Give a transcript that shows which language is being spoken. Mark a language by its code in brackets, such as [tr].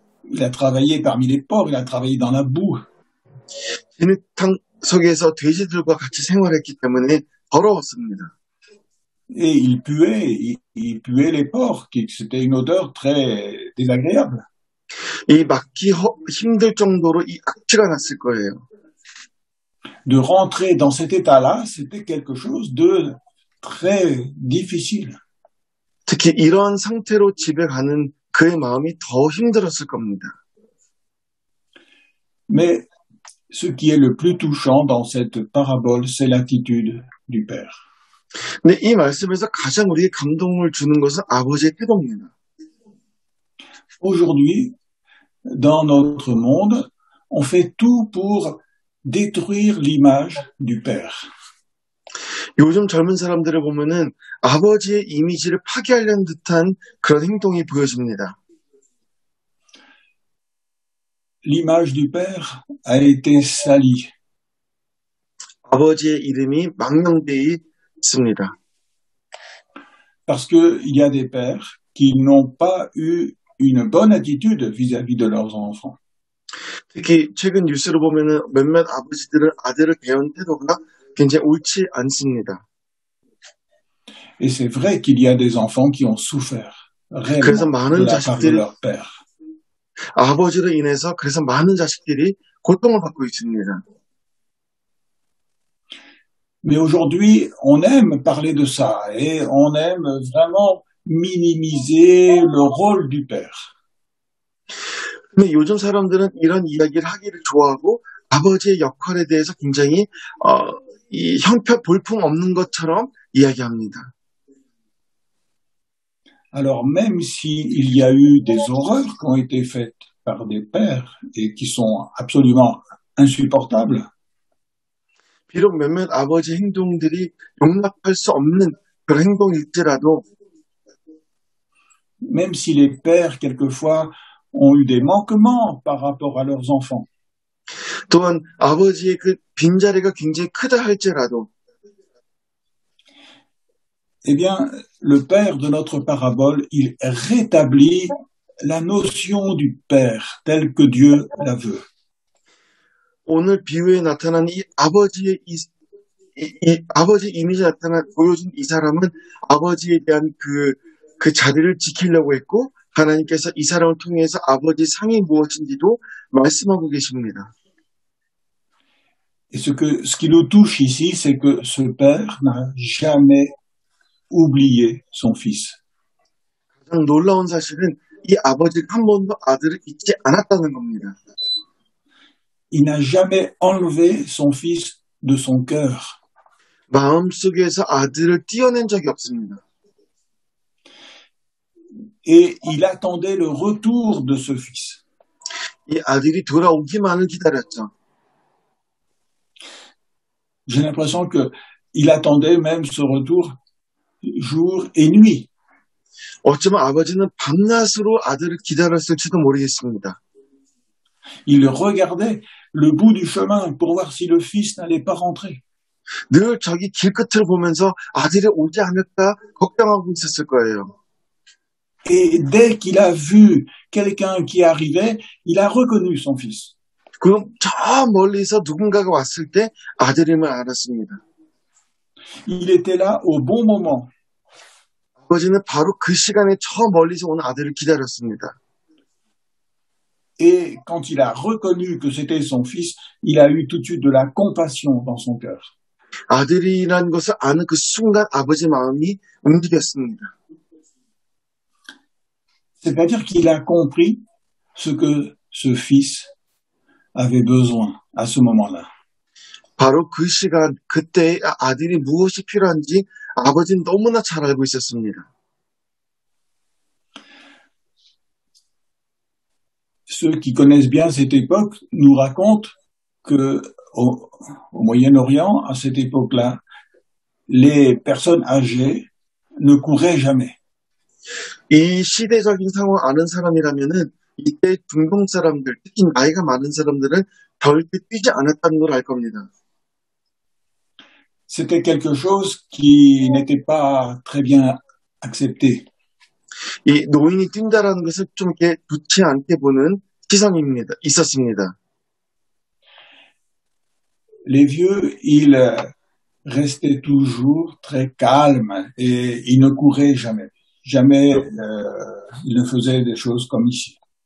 [fr] Il a travaillé parmi les pauvres, il a travaillé dans la boue. [ko] 진흙탕 속에서 돼지들과 같이 생활했기 때문에 더러웠습니다. [fr] Et il puait les porcs, c'était une odeur très désagréable. [ko] 이 맡기 힘들 정도로 이 악취가 났을 거예요. [fr] De rentrer dans cet état-là, c'était quelque chose de très difficile. [ko] 특히 이런 상태로 집에 가는 그의 마음이 더 힘들었을 겁니다. [fr] Mais ce qui est le plus touchant dans cette parabole, c'est l'attitude du Père. [ko] 근데 이 말씀에서 가장 우리에게 감동을 주는 것은 아버지의 태도입니다. [fr] Aujourd'hui, dans notre monde, on fait tout pour détruire l'image du Père. [ko] 요즘 젊은 사람들을 보면은 아버지의 이미지를 파괴하려는 듯한 그런 행동이 보여집니다. [fr] L'image du Père a été salie. [ko] 아버지의 이름이 망명되어 있습니다. [fr] Parce qu'il y a des pères qui n'ont pas eu une bonne attitude vis-à-vis de leurs enfants. [ko] 특히 최근 뉴스를 보면은 몇몇 아버지들은 아들을 대하는 태도가 굉장히 옳지 않습니다. [fr] Et c'est vrai qu'il y a des enfants qui ont souffert [ko] 그래서 [fr] réellement [ko] 많은 [fr] de la part de [ko] 자식들이 [fr] leur père. [ko] 아버지로 인해서 그래서 많은 자식들이 고통을 받고 있습니다. [fr] Mais aujourd'hui, on aime parler de ça et on aime vraiment minimiser le rôle du père. [ko] 근데 요즘 사람들은 이런 이야기를 하기를 좋아하고 아버지의 역할에 대해서 굉장히 이 형편 볼품 없는 것처럼 이야기합니다. [fr] Alors même s'il y a eu des horreurs qui ont été faites par des pères et qui sont absolument insupportables, [ko] 비록 몇몇 아버지 행동들이 용납할 수 없는 그런 행동일지라도 [fr] même si les pères quelquefois ont eu des manquements par rapport à leurs enfants, [ko] 또한 아버지의 그 빈자리가 굉장히 크다 할지라도 [fr] eh bien, le père de notre parabole, il rétablit la notion du père tel que Dieu la veut. [ko] 오늘 비유에 나타난 이 아버지의 아버지 이미지 보여준 이 사람은 아버지에 대한 그 자리를 지키려고 했고 하나님께서 이 사람을 통해서 아버지 상이 무엇인지도 말씀하고 계십니다. [fr] Et ce qui nous touche ici, c'est que ce père n'a jamais oublié son fils. [ko] 가장 놀라운 사실은 이 아버지가 한 번도 아들을 잊지 않았다는 겁니다. [fr] Il n'a jamais enlevé son fils de son cœur. [ko] 마음속에서 아들을 떼어낸 적이 없습니다. [fr] Et il attendait le retour de ce fils. [ko] 이 아들이 돌아오기만을 기다렸죠. [fr] J'ai l'impression qu'il attendait même ce retour jour et nuit. [ko] 어쩌면 아버지는 밤낮으로 아들을 기다렸을지도 모르겠습니다. [fr] Il regardait le bout du chemin pour voir si le fils n'allait pas rentrer. [ko] 늘 저기 길 끝을 보면서 아들이 오지 않을까 걱정하고 있었을 거예요. [fr] Et dès qu'il a vu quelqu'un qui arrivait, il a reconnu son fils. [ko] 그럼 저 멀리서 누군가가 왔을 때 아들임을 알았습니다. [fr] Il était là au bon moment. [ko] 아버지는 바로 그 시간에 저 멀리서 온 아들을 기다렸습니다. [fr] Et quand il a reconnu que c'était son fils, il a eu tout de suite de la compassion dans son cœur. [ko] 아들이라는 것을 아는 그 순간 아버지 마음이 움직였습니다. [fr] C'est-à-dire qu'il a compris ce que ce fils avait besoin à ce moment-là. [ko] 바로 그 시간, 그때 아들이 무엇이 필요한지 아버지는 너무나 잘 알고 있었습니다. [fr] Ceux qui connaissent bien cette époque nous racontent que au Moyen-Orient, à cette époque-là, les personnes âgées ne couraient jamais. [ko] 이 시대적인 상황을 아는 사람이라면은 이때 중동 사람들, 특히 나이가 많은 사람들은 절대 뛰지 않았다는 걸 알 겁니다. [fr] C'était quelque chose qui n'était pas très bien accepté. [ko] 이 노인이 뛴다라는 것을 좀 이렇게 좋지 않게 보는 시선입니다. 있었습니다. [fr] Les vieux, ils restaient toujours très calmes et ils ne couraient jamais. Jamais ils ne faisaient des choses comme ici.